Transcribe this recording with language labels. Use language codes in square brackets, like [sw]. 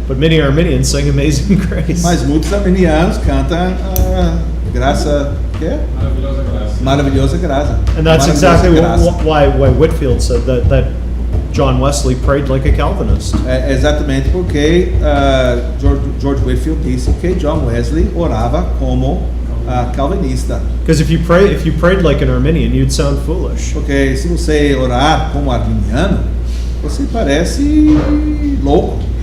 [en] But many Arminians sing Amazing Grace. [pt] Mas muitos arminianos cantam graça, que é? Maravilhosa graça. [en] And that's [pt] Maravilhosa [en] exactly [pt] graça. [en] why Whitefield said that John Wesley prayed like a Calvinist. [pt] É exatamente porque George Whitefield disse que John Wesley orava como calvinista. [en] Because if you prayed like an Arminian, you'd sound foolish. [pt] Porque se você orar como arminiano, você parece louco.